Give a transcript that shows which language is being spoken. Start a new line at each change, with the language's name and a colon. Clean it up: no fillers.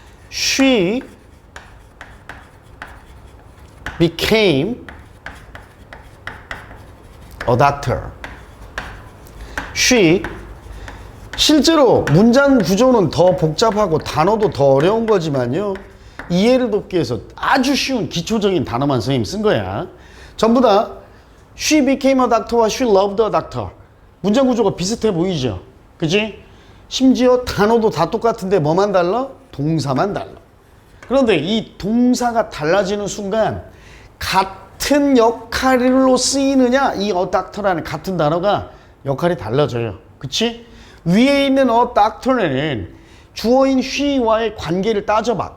English: She became a doctor.
Korean: She, 실제로 문장 구조는 더 복잡하고 단어도 더 어려운 거지만요, 이해를 돕기 위해서 아주 쉬운 기초적인 단어만 선생님 쓴 거야. 전부 다
English: She became a doctor
Korean: 와
English: She loved a doctor,
Korean: 문장 구조가 비슷해 보이죠? 그치? 심지어 단어도 다 똑같은데 뭐만 달라? 동사만 달라. 그런데 이 동사가 달라지는 순간 같은 역할로 쓰이느냐, 이 a doctor라는 같은 단어가 역할이 달라져요. 그치? 위에 있는 a doctor는 주어인 she와의 관계를 따져봐.